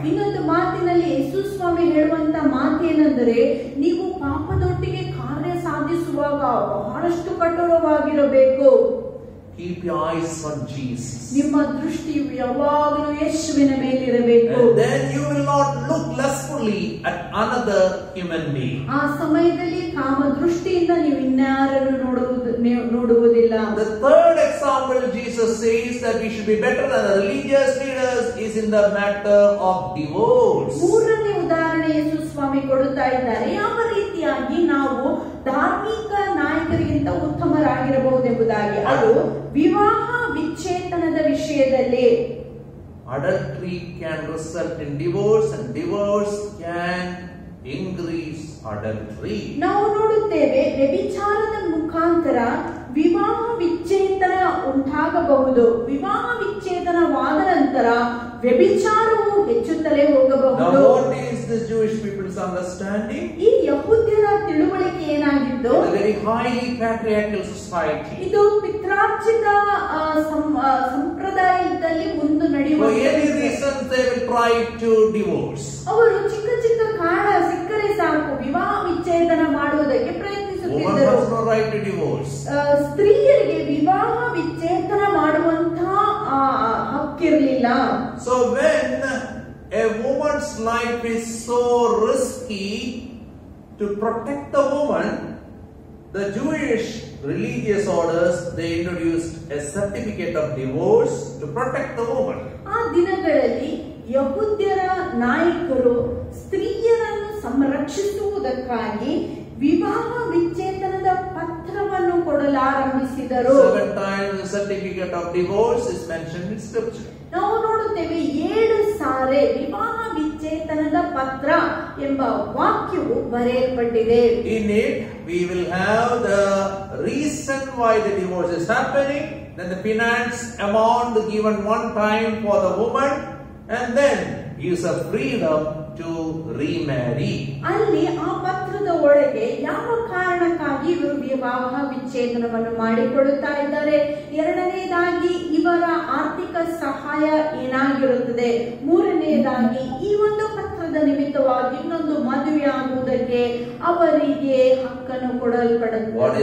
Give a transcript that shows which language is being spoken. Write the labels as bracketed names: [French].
[Kannada] ಇನ್ನೊಂದು ಮಾತಿನಲ್ಲಿ ಯೇಸು ಸ್ವಾಮಿ ಹೇಳುವಂತ ಮಾತೇನೆಂದರೆ, ನೀವು ಪಾಪದೊಟ್ಟಿಗೆ ಕಾರ್ಯ ಸಾಧಿಸುವಾಗ ಬಹಳಷ್ಟು ಕಠೋರವಾಗಿರಬೇಕು. [English] Keep your eyes on Jesus. [Kannada] ನಿಮ್ಮ ದೃಷ್ಟಿಯು ಯಾವಾಗಲೂ ಯೇಸುವಿನ ಮೇಲಿರಬೇಕು. [English] And then you will not look lustfully at another human being. [Kannada] ಆ ಸಮಯದಲ್ಲಿ ಕಾಮ ದೃಷ್ಟಿಯಿಂದ ನೀವು ಇನ್ಯಾರನ್ನು ನೋಡುವುದಿಲ್ಲ. [English] The third example Jesus says that we should be better than the religious leaders is in the matter of divorce. [Kannada] ಮೂರನೇ ಉದಾಹರಣೆ ಯೇಸು ಸ್ವಾಮಿ ಕೊಡುತ್ತಾ ಇದ್ದಾರೆ. ಯಾವ ರೀತಿಯಾಗಿ ನಾವು ಧಾರ್ಮಿಕ ನಾಯಕರಿಗಿಂತ ಉತ್ತಮರಾಗಿರಬಹುದೆಂಬುದಾಗಿ. ಅದು ವಿವಾಹ ವಿಚ್ಛೇದನದ ವಿಷಯದಲ್ಲಿ. [English] adultery can result in divorce, and divorce can increase adultery. [Kannada] ನಾವು ನೋಡುತ್ತೇವೆ ವ್ಯಭಿಚಾರದ ಮುಖಾಂತರ ವಿವಾಹ ವಿಚ್ಛೇದನ ಉಂಟಾಗಬಹುದು. ವಿವಾಹ ವಿಚ್ಛೇದನವಾದ ನಂತರ ವ್ಯಭಿಚಾರವು ಹೆಚ್ಚುತ್ತಲೇ ಹೋಗಬಹುದು. [English] Now what is the Jewish people's understanding? [Kannada] ಈ ಯಹೂದ್ಯರ ತಿಳುವಳಿಕೆ ಏನಾಗಿದ್ದು, [English] a very highly patriarchal society. [Kannada] ಇದು ಪಿತ್ರಾರ್ಜಿತ ಸಂಪ್ರದಾಯದಲ್ಲಿ ಮುಂದುವರಿಯುವ. [English] For any reason they will try to divorce. [Kannada] ಅವರು ಚಿಕ್ಕ ಚಿಕ್ಕ ಕಾರಣ ಸಿಕ್ಕರೆ ಸಾಕು ವಿವಾಹ ವಿಚ್ಛೇದನ ಮಾಡುವುದಕ್ಕೆ ಪ್ರಯತ್ನಿಸುತ್ತಿದ್ದರು. [English] Woman has no right to divorce. [Kannada] ಸ್ತ್ರೀಯರಿಗೆ ವಿವಾಹ ವಿಚ್ಛೇದನ ಮಾಡುವಂತಹ ಹಕ್ಕಿರಲಿಲ್ಲ. [English] So when a woman's life is so risky, to protect the woman, the Jewish religious orders, they introduced a certificate of divorce to protect the woman. [Kannada] ಆ ದಿನಗಳಲ್ಲಿ ಯಹೂದ್ಯರ ನಾಯಕರು ಸ್ತ್ರೀಯರನ್ನು ಸಂರಕ್ಷಿಸುವುದಕ್ಕಾಗಿ ವಿವಾಹ ವಿಚ್ಛೇದನದ ಪತ್ರವನ್ನು ಕೊಡಲಾರಂಭಿಸಿದರು. [English] 7 times the certificate of divorce is mentioned in scripture. [Kannada] ನಾವು ನೋಡುತ್ತೇವೆ 7 ಸಾರಿ ವಿವಾಹ ವಿಚ್ಛೇದನದ ಪತ್ರ ಎಂಬ ವಾಕ್ಯವು ಬರೆಯಲ್ಪಟ್ಟಿದೆ. [English] In it we will have the reason why the divorce is happening, then the finance amount given one time for the woman, and then gives her freedom to remarry. [Kannada] ಅಲ್ಲಿ ಆ ಪತ್ರದ ಒಳಗೆ ಯಾವ ಕಾರಣಕ್ಕಾಗಿ ಇವರು ವಿವಾಹ ವಿಚ್ಛೇದನವನ್ನು ಮಾಡಿಕೊಳ್ಳುತ್ತಾ ಇದ್ದಾರೆ, ಎರಡನೇದಾಗಿ ಇವರ ಆರ್ಥಿಕ ಸಹಾಯ ಏನಾಗಿರುತ್ತದೆ, ಮೂರನೇದಾಗಿ ಈ ಒಂದು ಪತ್ರದ ನಿಮಿತ್ತವಾಗಿ ಇನ್ನೊಂದು ಮದುವೆ ಆಗುವುದಕ್ಕೆ ಅವರಿಗೆ ಹಕ್ಕನ್ನು ಕೊಡಲ್ಪಡುತ್ತದೆ.